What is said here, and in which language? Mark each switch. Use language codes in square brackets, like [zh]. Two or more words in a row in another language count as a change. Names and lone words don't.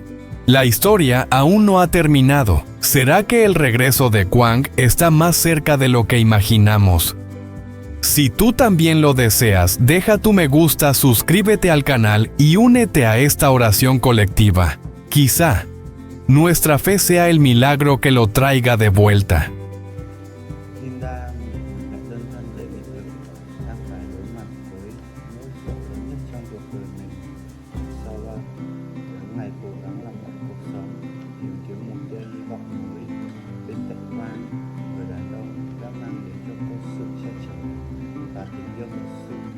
[es] La historia aún no ha terminado. ¿Será que el regreso de Kwang está más cerca de lo que imaginamos? Si tú también lo deseas, deja tu me gusta, suscríbete al canal y únete a esta oración colectiva. Quizá nuestra fe sea el milagro que lo traiga de vuelta. [vi] Linda phải đơn thân để biết được đang phải đối mặt với nỗi sợ lớn nhất trong cuộc đời mình. Sau đó, tháng ngày cố gắng làm lại cuộc sống, tìm kiếm một tia hy vọng mới. Bên cạnh Quang, người đàn ông đã mang đến cho cô sự che chở và tình yêu thật sự.